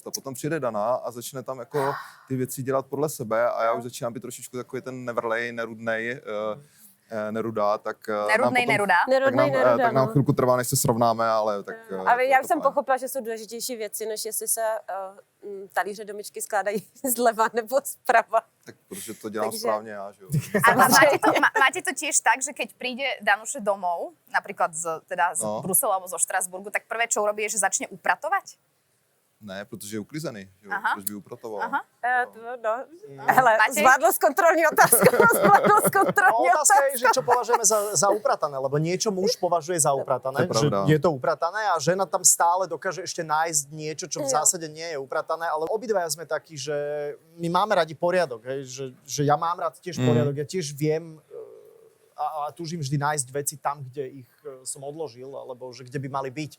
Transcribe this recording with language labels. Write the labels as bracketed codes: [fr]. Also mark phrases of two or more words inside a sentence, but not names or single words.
[cs] A potom přijde Dana a začne tam jako ty věci dělat podle sebe a já už začínám být trošičku takový ten nevrlej, nerudnej, nerudá, tak... Nerudá? Tak nám chvilku trvá, než se srovnáme, ale tak... Ale já už jsem pochopila, že jsou důležitější věci, než jestli se talíře do myčky skládají zleva nebo zprava. Tak protože to dělám Takže- správně já, že jo. [sk] A máte to tiež tak, že keď príde Danuše domov, napríklad z No. Bruselu alebo zo Štrasburgu, tak prvé, čo urobí, je, že začne upratovať? [cs] Ne, protože je uklizený, jo? Aha. Proč by upratoval? Aha. Hele, Matej? zvládlo z kontrolní otázku. Zvládlo z No, kontrolní [sk] otázka je, že čo považujeme za upratané, lebo niečo muž považuje za upratané, To je pravda. že je to upratané a žena tam stále dokáže ešte nájsť niečo, čo v zásade nie je upratané, ale obidvaja sme takí, že my máme radi poriadok, hej? Že ja mám rád tiež poriadok, ja tiež viem a túžim vždy nájsť veci tam, kde ich som odložil, alebo že kde by mali byť.